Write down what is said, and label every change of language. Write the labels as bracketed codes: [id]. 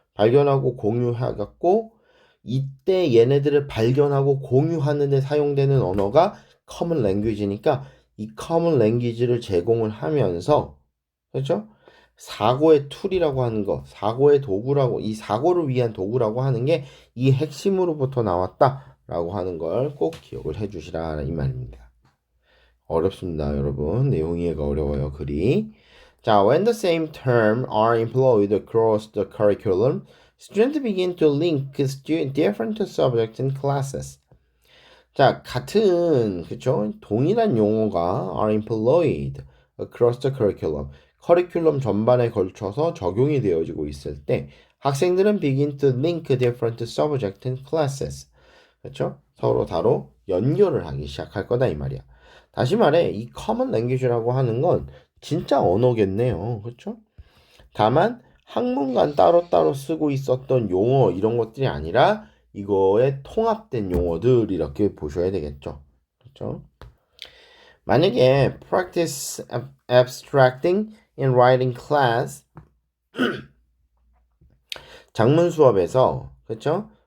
[ko] 발견하고 공유해갖고 이때 얘네들을 발견하고 공유하는 데 사용되는 언어가 common language니까 이 common language를 제공을 하면서 그렇죠? 사고의 툴이라고 하는 거, 사고의 도구라고 이 사고를 위한 도구라고 하는 게 이 핵심으로부터 나왔다라고 하는 걸 꼭 기억을 해 주시라 이 말입니다. 어렵습니다, 여러분. 내용 이해가 어려워요, 글이. 자, [en] when the same term are employed across the curriculum, students begin to link different subjects and classes. [ko] 자, 같은 그쵸? 동일한 용어가 [en] are employed across the curriculum. [ko] 커리큘럼 전반에 걸쳐서 적용이 되어지고 있을 때 학생들은 [en] begin to link different subjects and classes. [ko] 그렇죠? 서로 연결을 하기 시작할 거다 이 말이야. 다시 말해 이 common language라고 하는 건 진짜 언어겠네요. 그렇죠? 다만 학문간 따로따로 쓰고 있었던 용어 이런 것들이 아니라 이거에 통합된 용어들 이렇게 보셔야 되겠죠. 그렇죠? 만약에 [en] practice abstracting in writing class [ko] 작문 수업에서 그렇죠?